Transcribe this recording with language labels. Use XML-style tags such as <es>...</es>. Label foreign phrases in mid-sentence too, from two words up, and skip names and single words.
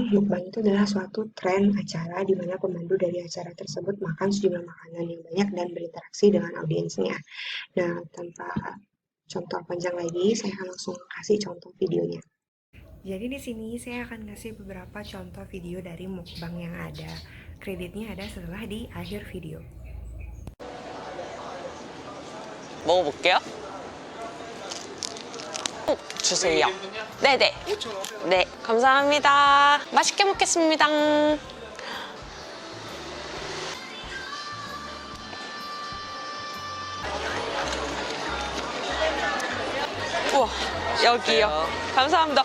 <id>Mukbang itu adalah suatu tren acara di mana pemandu dari acara tersebut makan sejumlah makanan yang banyak dan berinteraksi dengan audiensnya. Nah, tanpa contoh panjang lagi, saya akan langsung kasih contoh videonya. Jadi di sini saya akan kasih beberapa contoh video dari mukbang yang ada. Kreditnya ada setelah di akhir video.</id> <ko>먹어볼게요. 주세요. 네네. 네, 감사합니다. 맛있게 먹겠습니다. 우와, 여기요. 감사합니다.</ko>